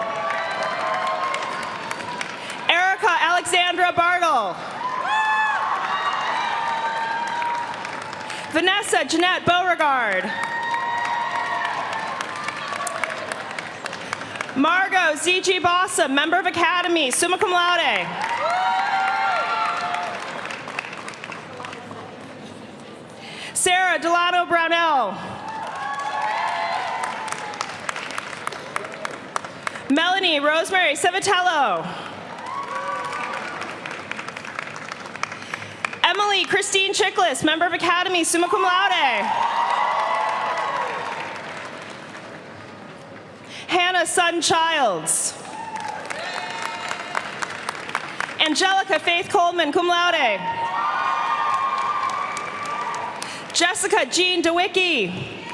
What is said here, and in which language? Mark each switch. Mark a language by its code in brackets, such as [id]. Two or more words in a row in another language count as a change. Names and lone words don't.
[en] Erica Alexandra Bartle. Vanessa Jeanette Beauregard. Margot Z.G. Bossum, member of Academy, [la] summa cum laude. [en] Sarah Delano Brownell. Melanie Rosemary Civitello. Emily Christine Chiklis, member of Academy, [la] summa cum laude. [en] Hannah Sun Childs. Angelica Faith Coleman, [la] cum laude. [en] Jessica Jean DeWicki.